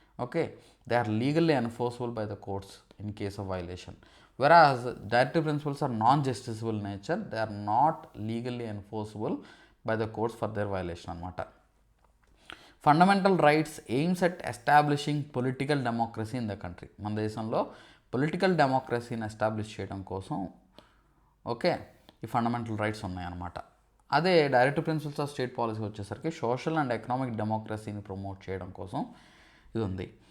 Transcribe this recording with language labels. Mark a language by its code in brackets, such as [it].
[en] Okay, they are legally enforceable by the courts in case of violation. Whereas directive principles are non-justiciable in nature, they are not legally enforceable by the courts for their violation అనమాట. Fundamental rights aims at establishing political democracy in the country. [te] మన దేశంలో political డెమోక్రసీని establish చేయడం కోసం okay ఈ fundamental rights ఉన్నాయన్నమాట. అదే directive principles of state policy వచ్చేసరికి social and economic డెమోక్రసీని promote చేయడం కోసం ఇది ఉంది.